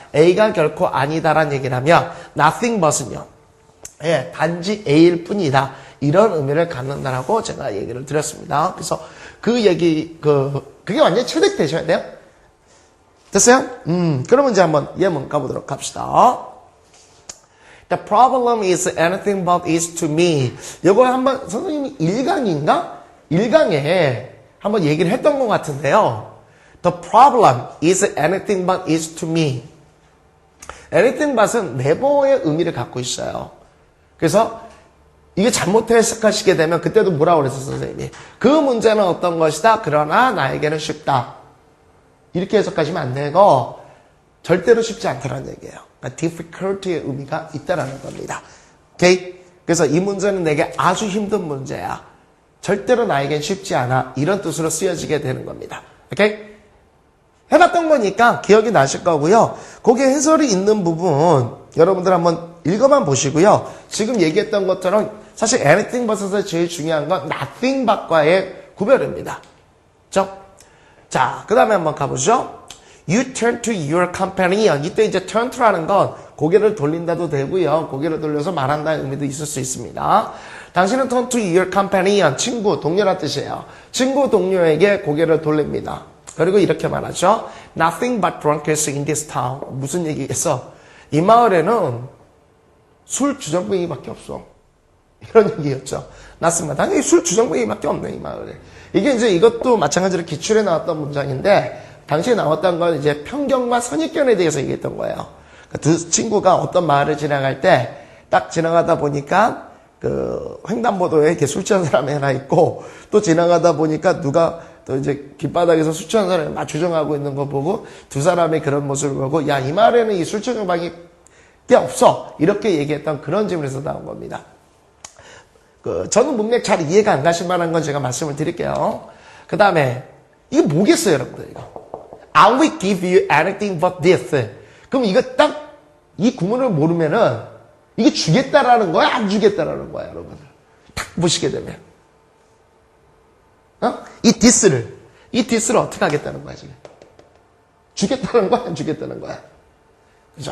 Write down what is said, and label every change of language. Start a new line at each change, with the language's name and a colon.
Korean: A가 결코 아니다라는 얘기를 하면 nothing but은요. 예, 단지 A일 뿐이다. 이런 의미를 갖는다라고 제가 얘기를 드렸습니다. 그래서 그 얘기, 그게 완전히 체득되셔야 돼요. 됐어요? 그러면 이제 한번 예문 가보도록 합시다.
English: The problem is anything but is to me.
Korean: 이거 한번 선생님이 1강인가? 1강에 한번 얘기를 했던 것 같은데요.
English: The problem is anything but is to me.
Korean: anything but은 never의 의미를 갖고 있어요. 그래서 이게 잘못 해석하시게 되면 그때도 뭐라고 그랬었어요, 선생님이? 그 문제는 어떤 것이다. 그러나 나에게는 쉽다. 이렇게 해석하시면 안 되고 절대로 쉽지 않다는 얘기예요. 그러니까 difficulty의 의미가 있다라는 겁니다. 오케이? 그래서 이 문제는 내게 아주 힘든 문제야. 절대로 나에겐 쉽지 않아. 이런 뜻으로 쓰여지게 되는 겁니다. 오케이? 해봤던 거니까 기억이 나실 거고요. 거기에 해설이 있는 부분 여러분들 한번 읽어만 보시고요. 지금 얘기했던 것처럼 사실 anything but에서 제일 중요한 건 nothing but과의 구별입니다. 그렇죠? 자, 그 다음에 한번 가보죠.
English: You turn to your companion.
Korean: 이때 이제 turn to라는 건 고개를 돌린다도 되고요. 고개를 돌려서 말한다는 의미도 있을 수 있습니다. 당신은
English: turn to your companion.
Korean: 친구, 동료란 뜻이에요. 친구, 동료에게 고개를 돌립니다. 그리고 이렇게 말하죠.
English: Nothing but drunkards in this town.
Korean: 무슨 얘기겠어? 이 마을에는 술 주정뱅이밖에 없어. 이런 얘기였죠. 맞습니다. 당연히 술 주정뱅이밖에 없네, 이 마을에. 이게 이제 이것도 마찬가지로 기출에 나왔던 문장인데, 당시에 나왔던 건 이제 편견과 선입견에 대해서 얘기했던 거예요. 두 친구가 어떤 마을을 지나갈 때 딱 지나가다 보니까 그 횡단보도에 이렇게 술 취한 사람이 하나 있고 또 지나가다 보니까 누가 또 이제 길바닥에서 술 취한 사람이 막 주정하고 있는 거 보고 두 사람이 그런 모습을 보고 야, 이 마을에는 이 술 취정방이 꽤 없어. 이렇게 얘기했던 그런 질문에서 나온 겁니다. 저는 문맥 잘 이해가 안 가실 만한 건 제가 말씀을 드릴게요. 그 다음에 이게 뭐겠어요, 여러분들 이거?
English: I will give you anything but this.
Korean: 그럼 이거 딱 이 구문을 모르면은 이게 주겠다라는 거야, 안 주겠다라는 거야, 여러분들. 딱 보시게 되면. 이 this를 어떻게 하겠다는 거야, 지금? 주겠다는 거야, 안 주겠다는 거야? 그죠?